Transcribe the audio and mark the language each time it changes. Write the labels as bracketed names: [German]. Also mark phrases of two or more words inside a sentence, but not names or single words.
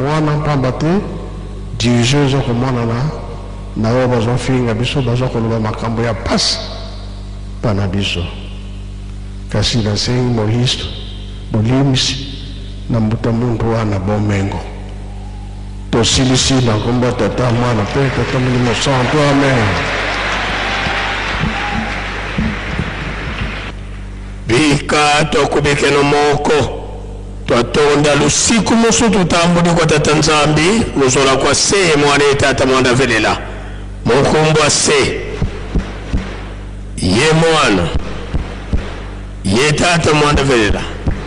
[Lingala] wana mpamba te dirigeant eza komonana na oyo bazofinga biso baza koloba makambo ya pasi pana biso, kasi nasengi molisto bolimisi na mbuta muntu wana bomengo tosilisi na kombo tata mwana pe tata molimo santo, amen. [Kongo] Bika tokubikeno moko twatonda lusiku musu tutambuli kwa tata Nzambi luzola kwa se mwana tata mwanda velela mukumbwa se ye mwana ye tata mwanda velela